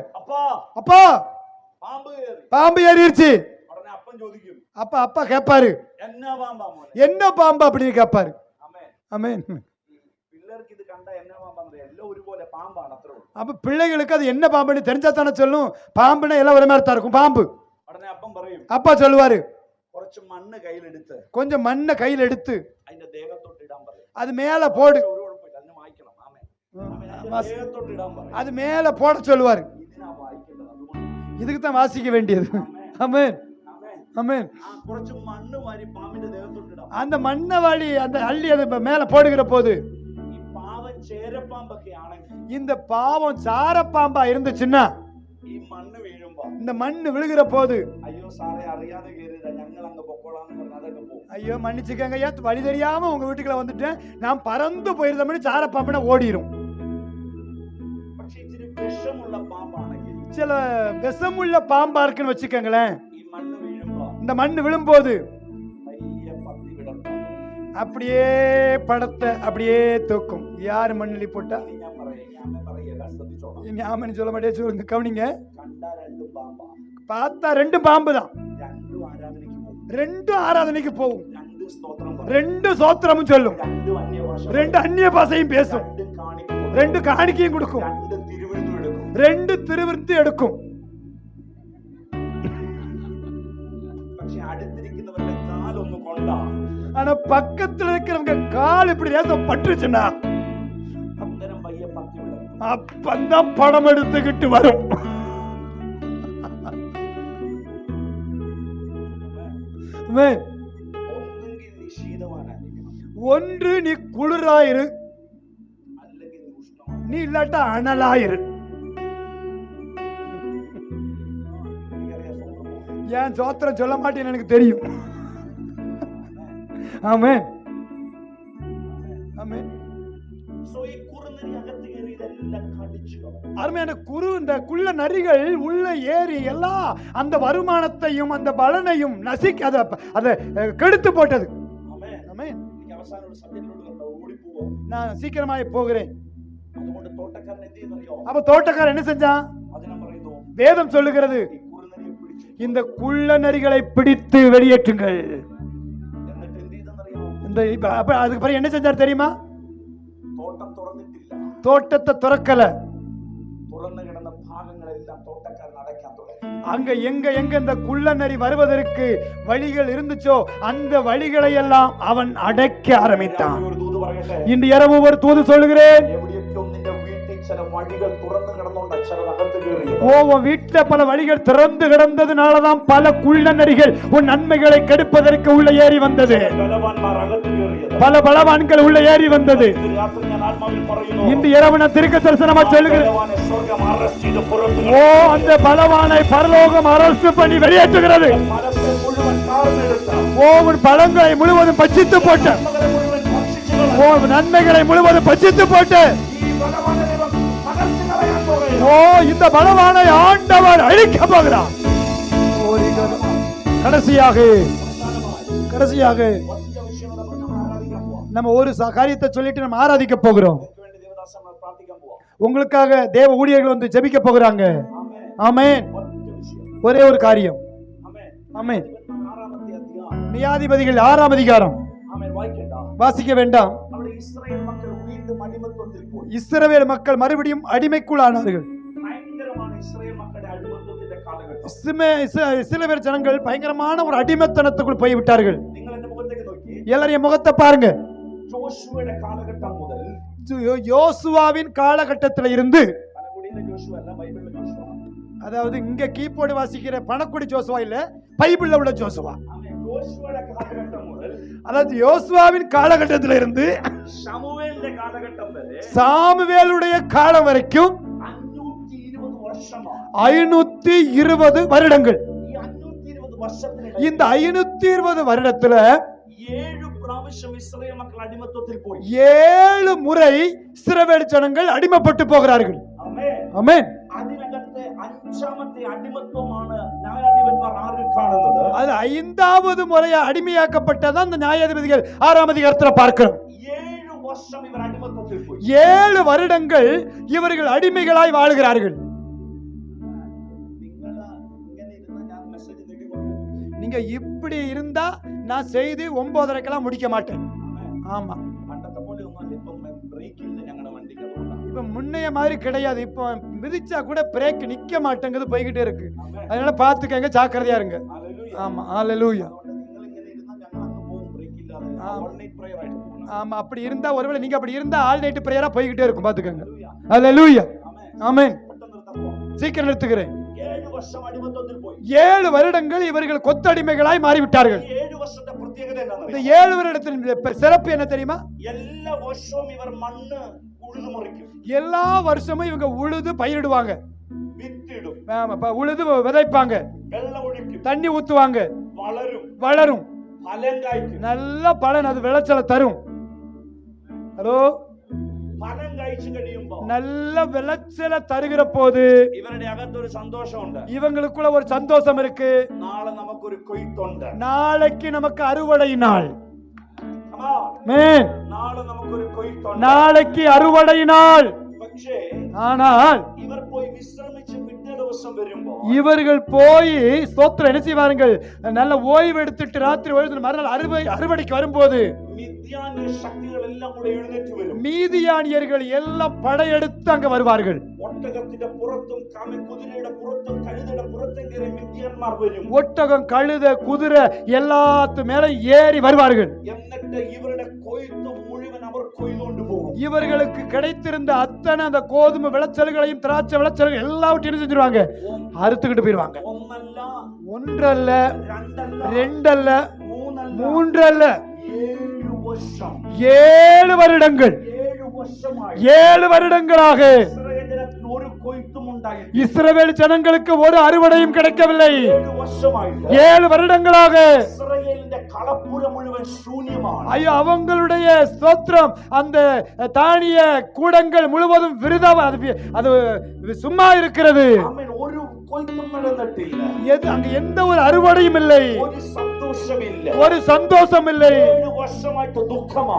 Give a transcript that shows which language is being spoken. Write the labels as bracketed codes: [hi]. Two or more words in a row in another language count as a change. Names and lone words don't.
[ml] അപ്പാ [ta] அப்பா [ml] പാമ്പ് കയറി. [ta] பாம்பு ஏறிடுச்சு. [ml] ഉടനെ അപ്പൻ ചോദിക്കും, [ta] அப்ப அப்பா கேட்பாரு, என்ன பாம்பா மோனே? என்ன பாம்பு அப்படின்னு கேட்பாரு. ஆமென். ஆமென். [ml] പിള്ളേർക്ക് ഇത് കണ്ട എന്നാ പാമ്പാന്ന് എല്ലാം ഒരുപോലെ പാമ്പാണ് അത്രേ ഉള്ളൂ. [ta] அப்ப பிள்ளைகளுக்கு அது என்ன பாம்புன்னு தெரிஞ்சா தானே சொல்லும். பாம்புன்னா எல்லாம் ஒரு மாதிரி தான் இருக்கும். பாம்பு. [ml] ഉടനെ അപ്പം പറയും, [ta] அப்பா சொல்லுவாரு, [ml] കുറച്ച് മണ്ണ് കയ്യിലെടുത്ത് [ta] கொஞ்சம் மண்ணை கையில் எடுத்து [ml] അതിന്റെ ദേഹത്തോട്ട് ഇടാൻ പറയും. [ta] அது மேல போடு. [ml] ഒരു കുഴപ്പമില്ല, അതിനെ വായിക്കണം. ആമേൻ. അതിന്റെ ദേഹത്തോട്ട് ഇടാൻ പറയും. [ta] அது மேல போட சொல்லுவாரு. [ml] ഇതിനാ വായിക്കേണ്ടത്, അതുകൊണ്ട് [ta] இதுக்கு தான் வாசிக்க வேண்டியது. ஆமென். ஆமென். [ml] കുറച്ച് മണ്ണ് വാരി പാമ്പിന്റെ ദേഹത്തോട്ട് ഇടാം. [ta] அந்த மண்ணை வாளி அந்த அள்ளி அது மேல போடுகிற போது [ml] ഈ പാവം ചേരപ്പാമ്പൊക്കെ ആണെങ്കിൽ [ta] இந்த பாவம் சாரப்பாம்பா இருந்துச்சுன்னா [ml] ഈ മണ്ണ് വീഴുമ്പോ [ta] இந்த மண்ணு விழுகிற போது [ml] അയ്യോ സാറേ അറിയാതെ കയറിയതാ, ഞങ്ങൾ അങ്ങ് പൊക്കോളാന്ന് പറഞ്ഞ് അതൊക്കെ പോകും. [ta] ஐயோ மன்னிச்சுக்கங்க, ஏன் வழி தெரியாம உங்க வீட்டுக்குள்ள வந்துட்டேன், நான் பறந்து போயிருந்தோம்னு சாரப்பாம்புனா ஓடிரும். [ml] പക്ഷെ ഇച്ചിരി വിഷമുള്ള പാമ്പാണെങ്കിൽ [ta] சில விஷமுள்ள பாம்பா இருக்குன்னு வச்சுக்கோங்களேன், [ml] ഈ മണ്ണ് വീഴുമ്പോ [ta] இந்த மண்ணு விழும்போது [ml] പയ്യെ പത്തി വിടർത്താം. [ta] அப்படியே படத்தை அப்படியே தூக்கும். யாரு மண்ணிலி போட்டா [ml] ഇനി ഞാൻ പറയാം, ഞാൻ പറയല്ല, ശ്രദ്ധിച്ചോളാം. [ta] இனி ஆமன்னு சொல்ல மாட்டே, சொல்லுங்க, கவனிங்க. [ml] കണ്ട രണ്ടും പാമ്പാ, [ta] பார்த்தா ரெண்டு பாம்பு தான், [ml] രണ്ടും ആരാധനയ്ക്ക് പോകും, [ta] ரெண்டும் ஆராதனைக்கு போகும், [ml] രണ്ട് സ്തോത്രം പറയും, [ta] ரெண்டு சோத்திரமும் சொல்லும், [ml] രണ്ടും അന്യഭാഷ പറയും, [ta] ரெண்டு அந்நிய பாஷையும் பேசும், [ml] രണ്ടും കാണിക്കും, [ta] ரெண்டு காணிக்கையும் கொடுக்கும், [ml] രണ്ട് തിരുവെഴുത്തും എടുക്കും. [ta] ரெண்டு திருவிருந்து எடுக்கும். [ml] പക്ഷെ അടുത്തിരിക്കുന്നവരുടെ കാലൊന്ന് കൊണ്ടാ [ta] ஆனா பக்கத்துல இருக்கிறவங்க கால் இப்படி லேசம் பட்டுச்சுன்னா [ml] അന്നേരം പയ്യെ പത്തി വിടർത്തും. [ta] அப்பந்தான் படம் எடுத்துக்கிட்டு வரும். ஆமென். [ml] ഒന്നെങ്കിൽ നീ ശീതവാനായിരിക്കണം, [ta] ஒன்று நீ குளிராயிரு, [ml] അല്ലെങ്കിൽ നീ ഉഷ്ണമാണ്. [ta] நீ இல்லாட்டா அனலாயிரு. [ml] എനിക്കറിയാം സ്വന്തം. [ta] ஏன் சோத்திரம் சொல்ல மாட்டேன்னு எனக்கு தெரியும். ஆமென். ஆமென். [ml] സോ ഈ കുറുനരി അകത്ത് കയറി ഇതെല്ലാം കടിച്ചു കളയും. [ta] அருமையான குரு, இந்த குள்ள நரிகள் உள்ள ஏறி எல்லாம் அந்த வருமானத்தையும் அந்த பலனையும் நசிக்க அதை கெடுத்து போட்டது. [ml] ആമേൻ. [ta] ஆமென். [ml] എനിക്ക് അവസാനം ഒരു സബ്ജക്റ്റിലോട്ട് കണ്ടോ, ഓടിപ്പോവോ. [ta] நான் சீக்கிரமாய் போகிறேன். [ml] അതുകൊണ്ട് തോട്ടക്കാരൻ എന്ത് ചെയ്യുന്നറിയോ? [ta] அப்ப தோட்டக்காரர் என்ன செஞ்சான்? [ml] അതിനെ പറയുന്നു, [ta] வேதம் சொல்லுகிறது, [ml] ഈ കുറുനരിയെ പിടിച്ചു. [ta] இந்த குள்ள நரிகளை பிடித்து வெளியேற்றுங்கள். [ml] എന്നിട്ട് എന്ത് ചെയ്തെന്നറിയോ? [ta] அப்ப அதுக்கு பிறகு என்ன செஞ்சார் தெரியுமா? [ml] തോട്ടം തുറന്നിട്ടില്ല, [ta] தோட்டத்தை துறக்கல. [ml] തുറന്നു കിടന്ന ഭാഗങ്ങളെല്ലാം തോട്ടക്കാരൻ അടയ്ക്കാൻ തുടങ്ങി. [ta] அங்க எங்க எங்க இந்த குள்ள நரி வருவதற்கு வழிகள் இருந்துச்சோ அந்த வழிகளை எல்லாம் அவன் அடைக்க ஆரம்பித்தான். [ml] ഒരു ദൂത് പറയട്ടെ, [ta] இன்று இரவு ஒரு தூது சொல்லுகிறேன். [ml] എവിടെയൊക്കെ നിന്റെ വീട്ടിൽ ചില വഴികൾ തുറന്നു കിടന്നുകൊണ്ട് ചിലത് അകത്ത് കയറി. [ta] உன் வீட்டுல பல வழிகள் திறந்து கிடந்ததுனாலதான் பல குள்ள நரிகள் உன் நன்மைகளை கெடுப்பதற்கு உள்ள ஏறி வந்தது. [ml] ബലവാന്മാർ അകത്ത് കയറിയത്. [ta] பல பலவான்கள் உள்ள ஏறி வந்தது. [ml] ഇത് രാത്രി ഞാൻ ആത്മാവിൽ പറയുന്നു, [ta] இன்று இரவு நான் திருக்க தரிசனமா சொல்லுகிறேன். [ml] ബലവാനെ സ്വർഗ്ഗം അറസ്റ്റ് ചെയ്ത് പുറത്ത് [ta] ஓ, அந்த பலவானை பரலோகம் அரசு பண்ணி வெளியேற்றுகிறது. [ml] മരത്തെ മുഴുവൻ കാർന്നെടുത്ത, [ta] ஓ, உன் பழங்களை முழுவதும் பட்சித்து போட்ட, [ml] നന്മകളെ മുഴുവൻ ഭക്ഷിച്ചു [ta] ஓ, நன்மைகளை முழுவதும் பட்சித்து போட்டு, [ml] ഈ ബലവാനെ ദൈവം തകർത്ത് കളയാൻ പോകുന്നു. [ta] ஓ, இந்த பலவானை ஆண்டவர் அழிக்க போகிறார். கடைசியாக கடைசியாக [ml] ഒറ്റ വിഷയം കൂടെ പറഞ്ഞ് നമ്മൾ ആരാധിക്കാൻ പോവാം. [ta] நம்ம ஒரு காரியத்தை சொல்லிட்டு நம்ம ஆராதிக்க போகிறோம். [ml] നിങ്ങൾക്ക് വേണ്ടി ദേവദാസന്മാർ പ്രാർത്ഥിക്കാൻ പോവാം. [ta] உங்களுக்காக தேவ ஊழியர்கள் வந்து ஜெபிக்க போகிறாங்க. [ml] ആമേൻ. [ta] ஆமென். [ml] ഒറ്റ വിഷയം. [ta] ஒரே ஒரு காரியம். [ml] ആമേൻ. [ta] ஆமென். [ml] ആറാമത്തെ അധ്യായം. [ta] நியாயாதிபதிகள் 6ஆம் அதிகாரம் [ml] ആമേൻ. വായിക്കണ്ട. [ta] வாசிக்க வேண்டாம். [ml] അവിടെ ഇസ്രായേൽ മക്കൾ വീണ്ടും അടിമത്വത്തിൽ പോയി. [ta] இஸ்ரவேல் மக்கள் மறுபடியும் அடிமைக்குள்ளானார்கள். [ml] ഭയങ്കരമാണ് ഇസ്രായേൽ മക്കളുടെ അടിമത്വത്തിന്റെ കാലഘട്ടം. [ta] இஸ்ரவேல் ஜனங்கள் பயங்கரமான ஒரு அடிமைத்தனத்துக்குள் போய்விட்டார்கள். [ml] നിങ്ങൾ എന്റെ മുഖത്തേക്ക് നോക്കി. [ta] எல்லாரும் முகத்தை பாருங்க. [ml] ജോഷുവയുടെ കാലഘട്ടം മുതൽ, [ta] யோசுவாவின் காலகட்டத்தில இருந்து, [ml] പനകുടിയിലെ ജോഷുവ അല്ല, ബൈബിളിലെ ജോഷുവ. [ta] அதாவது இங்க கீபோர்டு வாசிக்கிற பணக்குடி ஜோசுவா இல்ல, பைபிள்ல உள்ள ஜோசுவா. [ml] ആമേൻ. ജോഷുവയുടെ കാലഘട്ടം മുതൽ [ta] அதாவது யோசுவாவின் காலகட்டத்தில இருந்து [ml] ശമൂവേലിന്റെ കാലഘട്ടം വരെ [ta] சாமுவேலுடைய காலம் வரைக்கும் [ml] 520 വർഷമാണ്. [ta] 520 வருடங்கள். [ml] ഈ 520 വർഷത്തിനിടെ [ta] இந்த 520 வருடத்துல [ml] 7 പ്രാവശ്യം ഇസ്രായേൽ മക്കൾ അടിമത്വത്തിൽ പോയി. [ta] 7 முறை இஸ்ரவேல் ஜனங்கள் அடிமைப்பட்டு போகிறார்கள். [ml] ആമേൻ. [ta] ஆமென். [ml] അതിനകത്തെ 5ാമത്തെ അടിമത്വമാണ് ന്യായാധിപന്മാർ 6 കാണുന്നത്. [ta] அது 5வது முறையா அடிமையாக்கப்பட்டதான் இந்த நியாயாதிபதிகள் 6ஆம் அதிகாரத்துல பார்க்கிறோம். [ml] 7 വർഷം ഇവർ അടിമത്വത്തിൽ പോയി. [ta] 7 வருடங்கள் இவர்கள் அடிமைகளாய் வாழுகிறார்கள். [ml] നിങ്ങൾ ഇങ്ങനെ ഇരുന്ന് ഞാൻ മെസ്സേജ് നീട്ടിക്കൊണ്ടു. [ta] நீங்க இப்படி இருந்தா நான் செய்து 9:30க்கெல்லாம் முடிக்க மாட்டேன். ஆமா, [ml] പണ്ടത്തെ പോലെ ഒന്നും ഇപ്പം ബ്രേക്ക് ഇല്ല ഞങ്ങളുടെ വണ്ടിക്ക്. അതുകൊണ്ടാണ് [ta] இப்ப முன்னைய மாதிரி கிடையாது. இப்போ மிதிச்சா கூட பிரேக் நிக்க மாட்டேங்குது, போய்கிட்டே இருக்கு. அதனால பாத்துக்கங்க, ஜாக்கிரதையா இருங்க. ஆமா, ஹalleluya. [ml] നിങ്ങൾ ഇങ്ങനെ ഇരുന്നാൽ ഞങ്ങൾ അങ്ങ് പോകും ബ്രേക്ക് ഇല്ലാതെ. [en] all night prayer [ml] ആയിട്ട് പോകണം. [ta] ஆமா, அப்படி இருந்தா ஒருவேளை நீங்க அப்படி இருந்தா [en] all night prayer [ta] போய்கிட்டே இருக்கும், பாத்துக்கங்க. ஹalleluya, ஆமென். சீக்கிரம் நிறுத்துகிறேன். [ml] 7 വർഷം അടിമത്തത്തിൽ പോയി. [ta] 7 வருடங்கள் இவர்கள் கொத்தடிமைகளாய் மாறிவிட்டார்கள். [ml] 7 വർഷത്തെ പ്രത്യേകത [ta] இந்த [ml] എന്താണ്? [ta] 7 வருடத்தின் சிறப்பு என்ன தெரியுமா? [ml] എല്ലാ വർഷവും ഇവർ മണ്ണ് ഉഴുതു മറിക്കും. [ta] எல்லா வருஷமும் இவங்க உழுது பயிரிடுவாங்க, [ml] വിത്തിടും, [ta] உழுது விதைப்பாங்க, [ml] വെള്ളം ഒഴിക്കും, [ta] தண்ணி ஊத்துவாங்க, [ml] വളരും, [ta] வளரும், [ml] ഫലം കായ്ക്കും. [ta] நல்ல பலன், அது விளைச்சலை தரும். ஹலோ, [ml] ഫലം കഴിച്ചു കഴിയുമ്പോ [ta] நல்ல விளைச்சலை தருகிற போது [ml] ഇവരുടെ അകത്തൊരു സന്തോഷമുണ്ട്. [ta] இவங்களுக்குள்ள ஒரு சந்தோஷம் இருக்கு. [ml] നാളെ നമുക്കൊരു കൊയ്ത്തുണ്ട്. [ta] நாளைக்கு நமக்கு அறுவடை நாள். [en] Come on. [ta] ஆமென். [ml] നാളെ നമുക്കൊരു കൊയ്ത്തുണ്ട്. [ta] நாளைக்கு அறுவடை நாள். [ml] പക്ഷേ [ta] ஆனால் [ml] ഇവർ പോയി വിശ്രമിച്ച് പിറ്റേ ദിവസം വരുമ്പോ [ta] இவர்கள் போய் ஸ்தோத்திரம் என்ன செய்வார்கள்? நல்ல ஓய்வு எடுத்துட்டு ராத்திரி ஓய்வு மறுநாள் அறுவடைக்கு வரும்போது [ml] മിദ്യാന്യ ശക്തികളെല്ലാം കൂടെ എഴുന്നേറ്റ് വരും. [ta] மீதியானியர்கள் எல்லாம் படையெடுத்து அங்க வருவார்கள். [ml] ഒട്ടകത്തിന്റെ പുറത്തും കുതിരയുടെ പുറത്തും കഴുതയുടെ പുറത്തും കയറി മിദ്യാന്മാർ വരും. [ta] ஒட்டகம், கழுத, குதிரை எல்லாத்து மேல ஏறி வருவார்கள். [ml] എന്നിട്ട് ഇവരുടെ കൊയ്ത്ത് മുഴുവൻ അവർ കൊയ്തുകൊണ്ട് പോകും. [ta] இவர்களுக்கு கிடைத்திருந்த அத்தனை அந்த கோதுமை விளைச்சல்களையும் திராட்சை விளைச்சல்கள் எல்லாவற்றையும் செஞ்சிருவாங்க, அறுத்துக்கிட்டு போயிருவாங்க. [ml] ഒന്നല്ല, [ta] ஒன்றல்ல, [ml] രണ്ടല്ല, [ta] ரெண்டல்ல, [ml] മൂന്നല്ല, [ta] மூன்றல்ல, [ml] 7 വർഷം. [ta] 7 வருடங்கள். [ml] 7 വർഷമായി [ta] 7 வருடங்களாக [ml] ഇസ്രായേൽ ജനത്തിന് ഒരു കൊയ്ത്തും ഉണ്ടായില്ല. [ta] இஸ்ரவேல் ஜனங்களுக்கு ஒரு அறுவடையும் கிடைக்கவில்லை. [ml] 7 വർഷമായിട്ട് [ta] 7 வருடங்களாக [ml] ഇസ്രായേലിന്റെ കളപ്പുര മുഴുവൻ ശൂന്യമാണ്. [ta] ஐயோ, அவங்களுடைய ஸ்தோத்திரம், அந்த தானிய கூடங்கள் முழுவதும் விருதாவா, அது சும்மா இருக்கிறது. [ml] ആമേൻ. ഒരു കൊയ്ത്തും നടന്നിട്ടില്ല. [ta] அங்க எந்த ஒரு அறுவடையும் இல்லை, [ml] ഒരു സന്തോഷമില്ല. [ta] ஒரு சந்தோஷம் இல்லை. [ml] 7 വർഷമായിട്ട് ദുഃഖമാണ്.